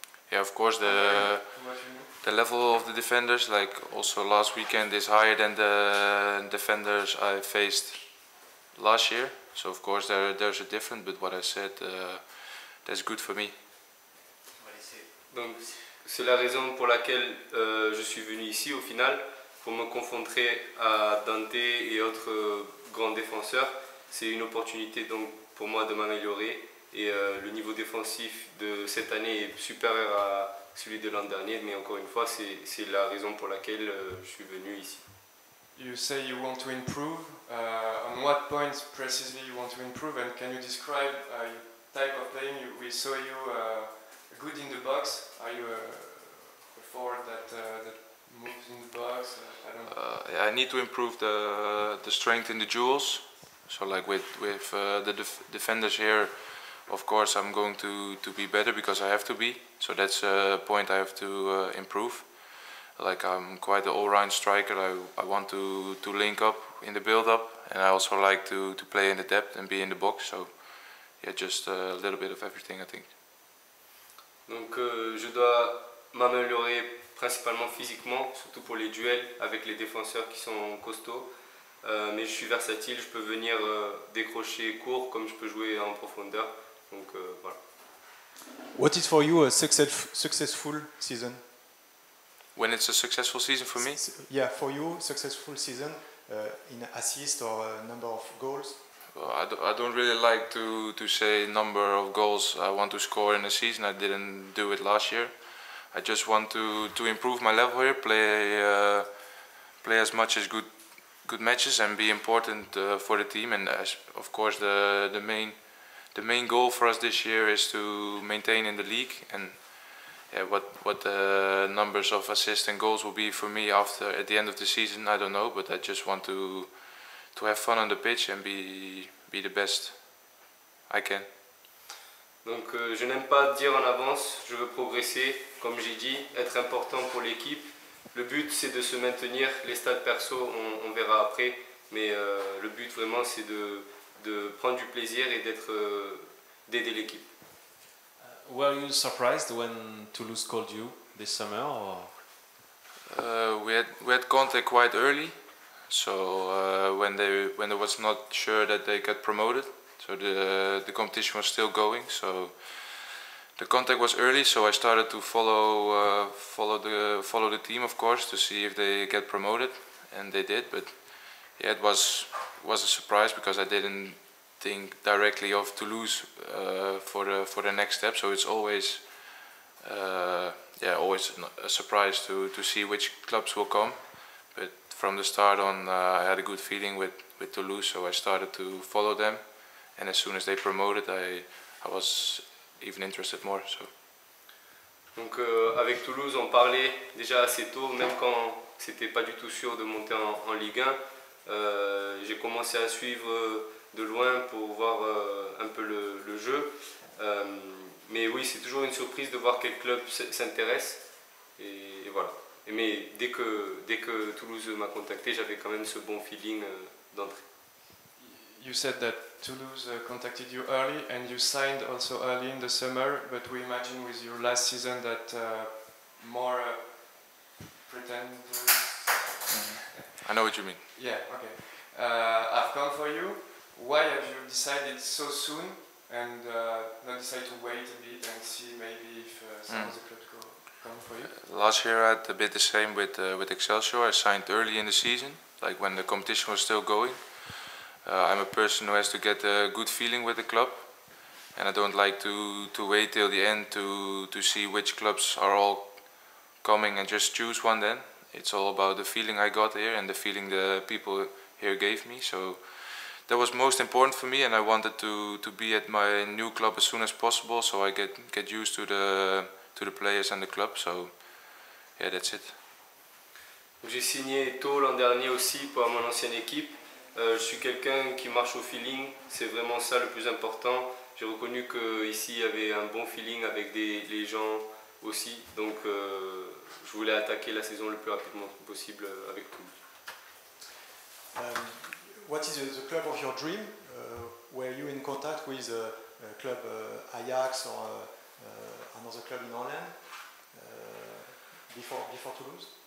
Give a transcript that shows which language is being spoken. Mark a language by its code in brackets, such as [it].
[en] Yeah, of course the level of the defenders, like also last weekend, is higher than the defenders I faced last year. So of course there's a difference, but what I said, that's good for me. [fr] Donc c'est la raison pour laquelle je suis venu ici au final, pour me confronter à Dante et autres grands défenseurs. C'est une opportunité donc pour moi de m'améliorer, et le niveau défensif de cette année est supérieur à celui de l'an dernier, mais encore une fois c'est la raison pour laquelle je suis venu ici. [en] You say you want to improve. On what points precisely you want to improve, and can you describe your type of playing? We saw you good in the box. Are you a forward that moves in the box? I don't know. I need to improve the strength in the duels. So like with the defenders here, of course I'm going to be better because I have to be. So that's a point I have to improve. Like I'm quite an all-round striker. I want to link up in the build-up, and I also like to play in the depth and be in the box. So yeah, just a little bit of everything, I think. [fr] Donc je dois m'améliorer principalement physiquement, surtout pour les duels avec les défenseurs qui sont costauds. Mais je suis versatile, je peux venir décrocher court comme je peux jouer en profondeur. Donc voilà. [en] What is for you a successful season? When it's a successful season for me? Yeah, for you, successful season in assist or number of goals? Well, I don't really like to say number of goals I want to score in a season. I didn't do it last year. I just want to improve my level here, play as much as good matches and be important for the team. And of course the main goal for us this year is to maintain in the league. And yeah, what the numbers of assists and goals will be for me at the end of the season, I don't know. But I just want to have fun on the pitch and be the best I can. [fr] Donc je n'aime pas dire en avance, je veux progresser, comme j'ai dit, être important pour l'équipe. Le but c'est de se maintenir, les stats perso on verra après, mais le but vraiment c'est de prendre du plaisir et d'aider l'équipe. [en] Were you surprised when Toulouse called you this summer? Or? We had contact quite early, so when they was not sure that they got promoted, so the competition was still going. So the contact was early, so I started to follow the team, of course, to see if they get promoted, and they did. But yeah, it was a surprise because I didn't think directly of Toulouse for the next step. So it's always always a surprise to see which clubs will come. But from the start on, I had a good feeling with Toulouse, so I started to follow them. And as soon as they promoted, I was even interested more. So. [fr] Donc avec Toulouse, on parlait déjà assez tôt, même quand c'était pas du tout sûr de monter en Ligue 1. J'ai commencé à suivre de loin pour voir un peu le jeu. Mais oui, c'est toujours une surprise de voir quel club s'intéresse. Et voilà. Mais dès que Toulouse m'a contacté, j'avais quand même ce bon feeling d'entrée. [en] You said that Toulouse contacted you early and you signed also early in the summer, but we imagine with your last season that more pretenders. I know what you mean. Yeah, okay. I've come for you. Why have you decided so soon and not decide to wait a bit and see maybe if some of the clubs come for you? Last year I had a bit the same with Excelsior. I signed early in the season, like when the competition was still going. I'm a person who has to get a good feeling with the club, and I don't like to wait till the end to see which clubs are all coming and just choose one then. It's all about the feeling I got here and the feeling the people here gave me. So that was most important for me, and I wanted to be at my new club as soon as possible, so I get used to the players and the club. So yeah, that's it. [fr] J'ai signé tôt l'an dernier aussi pour mon ancienne équipe. Je suis quelqu'un qui marche au feeling, c'est vraiment ça le plus important. J'ai reconnu qu'ici il y avait un bon feeling avec les gens aussi, donc je voulais attaquer la saison le plus rapidement possible avec Toulouse. [en] What is the club of your dream? Were you in contact with club Ajax or another club in Holland before Toulouse?